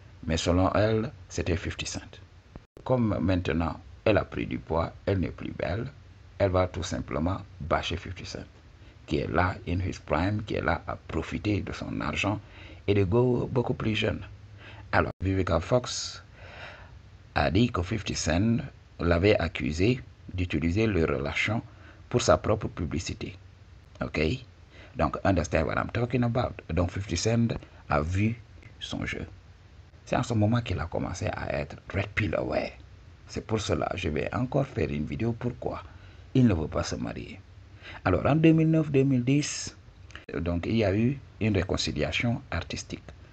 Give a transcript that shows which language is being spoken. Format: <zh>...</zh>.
<fr>Mais selon elle, c'était 50 Cent. Comme maintenant, elle a pris du poids, elle n'est plus belle, elle va tout simplement bâcher 50 Cent, qui est là,</fr> <en>in his prime,</en> <fr>qui est là à profiter de son argent et de go beaucoup plus jeune. Alors, Vivica Fox a dit que 50 Cent l'avait accusé d'utiliser les relations pour sa propre publicité. Ok?</fr> <en>Donc, understand what I'm talking about.</en> <fr>Donc, 50 Cent a vu son jeu. C'est en ce moment qu'il a commencé à être Red Pill aware. C'est pour cela que je vais encore faire une vidéo pourquoi il ne veut pas se marier. Alors, en 2009-2010, donc, il y a eu une réconciliation artistique.</fr>